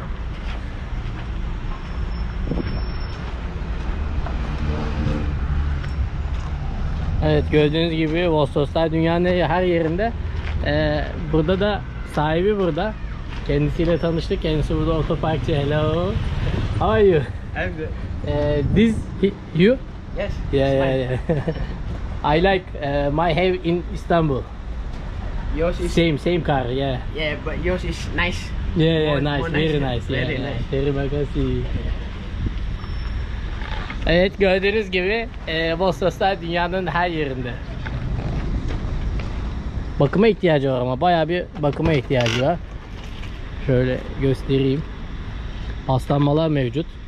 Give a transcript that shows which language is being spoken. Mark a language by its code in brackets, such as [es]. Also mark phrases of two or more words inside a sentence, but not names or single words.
[tr] Evet, gördüğünüz gibi Vossoslar dünyanın her yerinde. Burada da sahibi burada. Kendisiyle tanıştık. Kendisi burada otoparkçı. [en] Hello. How are you? I'm good. This you? Yes. Yeah. I like my have in Istanbul. Yours is Same car, yeah. yeah, but yours is nice. Yeah, More nice, very yeah. nice. Very Yeah, nice. [id] terima kasih. [tr] Evet, gördüğünüz gibi Vossoslar dünyanın her yerinde. Bakıma ihtiyacı var ama bayağı bir bakıma ihtiyacı var. Şöyle göstereyim. Paslanmalar mevcut.